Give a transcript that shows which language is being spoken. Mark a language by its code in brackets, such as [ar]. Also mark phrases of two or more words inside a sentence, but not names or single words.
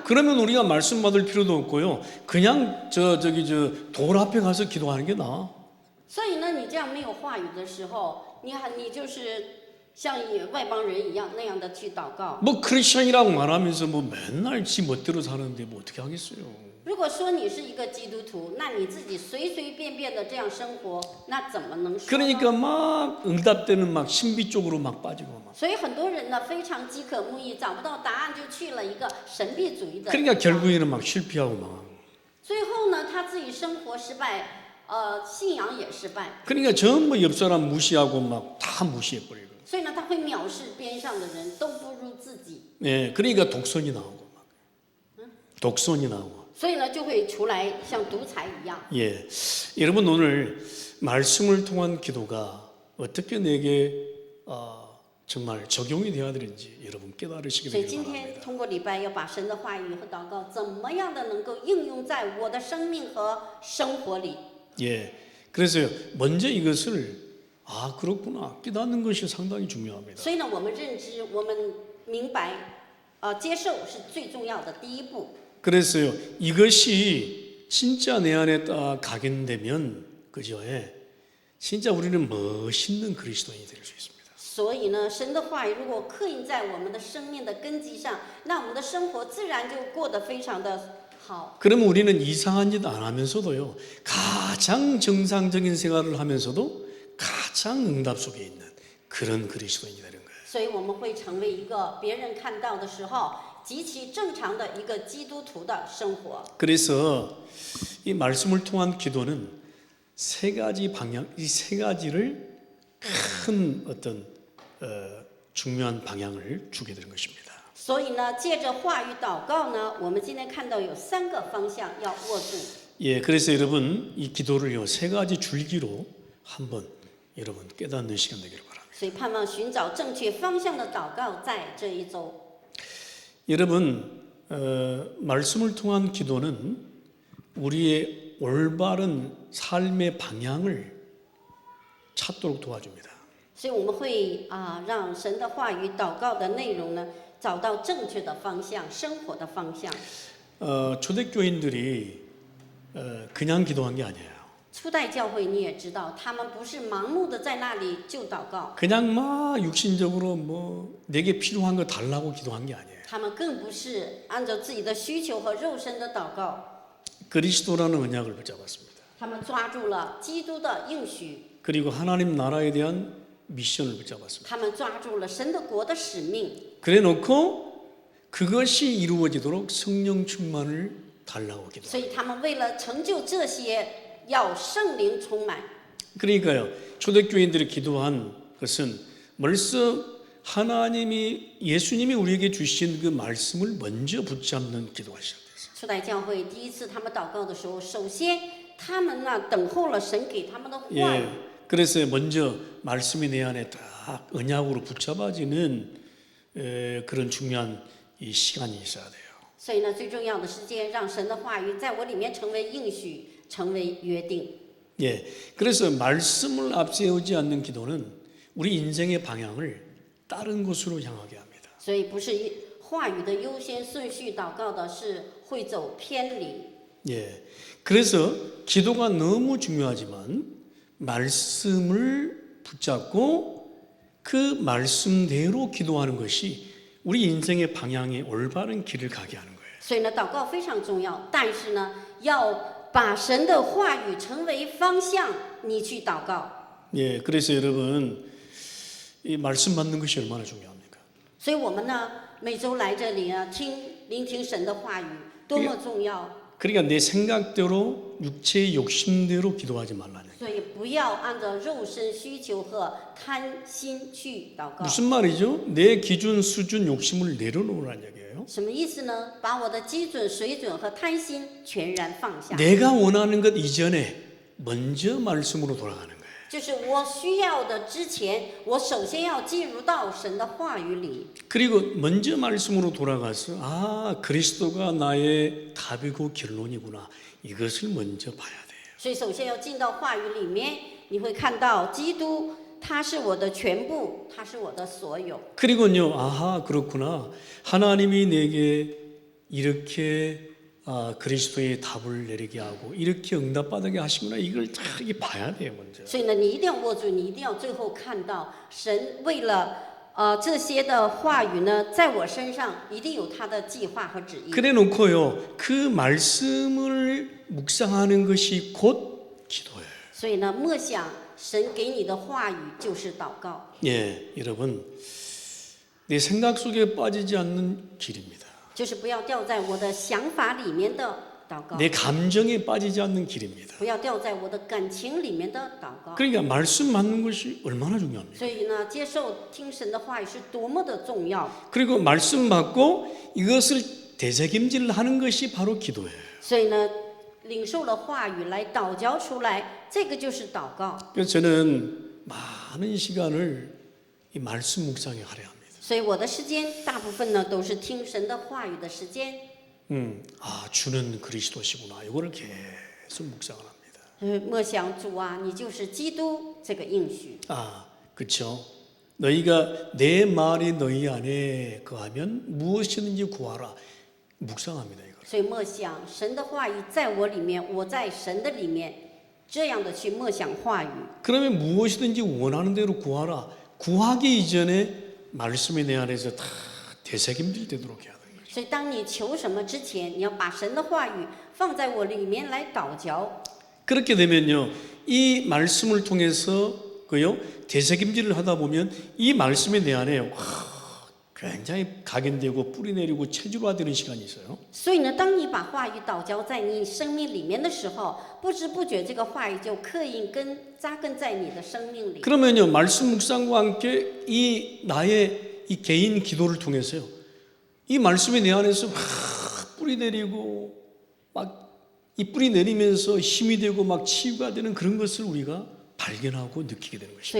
[ko] 그러면 우리가 말씀 받을 필요도 없고요. 그냥 돌 앞에 가서 기도하는 게 나아. [zh] 所以呢，你这样没有话语的时候，你就是像外邦人一样那样的去祷告。 [ko] 뭐 크리스천이라고 말하면서 뭐 맨날 지 멋대로 사는데 뭐 어떻게 하겠어요? [zh] 如果说你是一个基督徒，那你自己随随便便的这样生活，那怎么能说呢？ [ko] 그러니까 막 응답되는 막 신비 쪽으로 막 빠지고 막. [zh] 所以很多人呢非常饥渴慕义，找不到答案就去了一个神秘主义的。 [ko] 그러니까 결국에는 막 실패하고 막. [zh] 最后呢，他自己生活失败，信仰也失败。 [ko] 그러니까 전부 옆 사람 무시하고 막 다 무시해 버리고. [zh] 所以呢，他会藐视边上的人，都不如自己。 [ko] 예, 그러니까 독선이 나오고 막. 독선이 나오고. [zh] 所以呢，就会出来像独裁一样。 [ko] 예, 여러분 오늘 말씀을 통한 기도가 어떻게 내게 정말 적용이 되어야 되는지 여러분 깨달으시기 [zh] 所以 [ko] 바랍니다. [zh] 今天通过礼拜要把神的话语和祷告怎么样的能够应用在我的生命和生活里。 [ko] 예, 그래서 먼저 이것을 그렇구나 깨닫는 것이 상당히 중요합니다. [zh] 所以呢，我们认知，我们明白，接受是最重要的第一步。 [ko] 그래서요 이것이 진짜 내 안에 딱 각인되면 그죠? 예, 진짜 우리는 멋있는 그리스도인이 될 수 있습니다. [zh] 所以呢，神的话语如果刻印在我们的生命的根基上，那我们的生活自然就过得非常的好。 [ko] 그러면 우리는 이상한 짓 안 하면서도요 가장 정상적인 생활을 하면서도 가장 응답 속에 있는 그런 그리스도인이 되는 거예요. [zh] 所以我们会成为一个别人看到的时候极其正常的一个基督徒的生活。 [ko] 그래서 이 말씀을 통한 기도는 세 가지 방향, 이 세 가지를 큰 어떤 중요한 방향을 주게 되는 것입니다. [zh] 所以呢，借着话语祷告呢，我们今天看到有3个方向要握住。 [ko] 예, 그래서 여러분 이 기도를요 세 가지 줄기로 한번 여러분 깨닫는 시간 되기를 바랍니다. [zh] 所以盼望寻找正确方向的祷告，在这一周。 [ko] 여러분 말씀을 통한 기도는 우리의 올바른 삶의 방향을 찾도록 도와줍니다. [zh] 所以我们会让神的话语祷告的内容呢，找到正确的方向，生活的方向。 [ko] 초대교인들이 그냥 기도한 게 아니에요. [zh] 初代教会你也知道，他们不是盲目的在那里就祷告， [ko] 그냥 막 육신적으로 뭐 내게 필요한 거 달라고 기도한 게 아니에요. [zh] 他们更不是按照自己的需求和肉身的祷告， [ko] 그리스도라는 언약을 붙잡았습니다. [zh] 他们抓住了基督的应许， [ko] 그리고 하나님 나라에 대한 미션을 붙잡았습니다. [zh] 他们抓住了神的国的使命， [ko] 그래 놓고 그것이 이루어지도록 성령 충만을 달라고 [zh] 所 [ko] 기도합니다. [zh] 以他们为了成就这些，要圣灵充满。 [ko] 그러니까요. 초대교인들이 기도한 것은 벌써 하나님이 예수님이 우리에게 주신 그 말씀을 먼저 붙잡는 기도가 시작됐어요. [zh] 初代教会第一次他们祷告的时候，首先他们等候了神给他们的话语。 [ko] 예. 그래서 먼저 말씀이 내 안에 딱 언약으로 붙잡아지는 그런 중요한 이 시간이 있어야 돼요. [zh] 所以呢，最重要的时间，让神的话语在我里面成为应许，成为约定。 [ko] 예. 그래서 말씀을 앞세우지 않는 기도는 우리 인생의 방향을 다른 곳으로 향하게 합니다. [zh] 所以不是话语的优先顺序祷告的，是会走偏离。 [ko] 예. 그래서 기도가 너무 중요하지만 말씀을 붙잡고 그 말씀대로 기도하는 것이 우리 인생의 방향에 올바른 길을 가게 하는 거예요. [zh] 所以呢，祷告非常重要，但是呢，要把神的话语成为方向，你去祷告。 [ko] 예, 그래서 여러분 이 말씀 받는 것이 얼마나 중요합니까? [zh] 所以我们呢，每周来这里呢，聆听神的话语，多么重要！ [ko] 그러니까 내 생각대로 육체의 욕심대로 기도하지 말라는. [zh] 所以不要按照肉身需求和贪心去祷告。 [ko] 무슨 말이죠? 내 기준, 수준, 욕심을 내려놓으라는 얘기예요. [zh] 什么意思呢？把我的基准、水准和贪心全然放下。 [ko] 내가 원하는 것 이전에 먼저 말씀으로 돌아가는 거예요. [zh] 就是我需要的之前，我首先要进入到神的话语里。 [ko] 그리고 먼저 말씀으로 돌아가서 아 그리스도가 나의 답이고 결론이구나 이것을 먼저 봐야 돼요. [zh] 所以首先要进到话语里面，你会看到基督，他是我的全部，他是我的所有。 [ko] 그리고요 아하 그렇구나 하나님이 내게 이렇게 그리스도의 답을 내리게 하고 이렇게 응답받게 하시구나 이걸 다 봐야 돼요 먼저. [zh] 所以呢，你一定要握住，你一定要最后看到神为了这些的话语呢，在我身上一定有他的计划和旨意。 [ko] 그래놓고요 그 말씀을 묵상하는 것이 곧 기도예요. [zh] 所以呢，默想神给你的话语就是祷告。 [ko] 예, 여러분 내 생각 속에 빠지지 않는 길입니다. [zh] 就是不要掉在我的想法里面的祷告， [ko] 내 감정에 빠지지 않는 길입니다. [zh] 不要掉在我的感情里面的祷告。 [ko] 그러니까 말씀 받는 것이 얼마나 중요합니까? [zh] 所以呢，接受听神的话语是多么的重要。 [ko] 그리고 말씀 받고 이것을 되새김질하는 것이 바로 기도예요. [zh] 所以呢，领受了话语来祷教出来，这个就是祷告。 [ko] 그래서 저는 많은 시간을 이 말씀 묵상에 할애합니다. [zh] 所以我的时间大部分呢都是听神的话语的时间。 [ko] 주는 그리스도시구나. 이거를 계속 묵상을 합니다. [zh] 默想主啊，你就是基督这个应许。 [ko] 그렇죠. 너희가 내 말이 너희 안에 거하면 무엇이든지 구하라. 묵상합니다. 이거. [zh] 所以默想神的话语在我里面，我在神的里面，这样的去默想话语。 [ko] 그러면 무엇이든지 원하는 대로 구하라. 구하기 이전에 말씀이 내 안에서 다 되새김질 되도록 해야 돼요. [zh] 所以当你求什么之前，你要把神的话语放在我里面来祷教。 [ko] 그렇게 되면요, 이 말씀을 통해서 그요 되새김질을 하다 보면 이 말씀이 내 안에 굉장히 각인되고 뿌리 내리고 체질화되는 시간이 있어요. [zh] 所以呢，当你把话语祷教在你生命里面的时候，不知不觉这个话语就刻印扎根在你的生命里。 [ko] 그러면요, 말씀 묵상과 함께 이 나의 이 개인 기도를 통해서요, 이 말씀이 내 안에서 뿌리 내리고 막 이 뿌리 내리면서 힘이 되고 막 치유가 되는 그런 것을 우리가 발견하고 느끼게 되는 것입니다.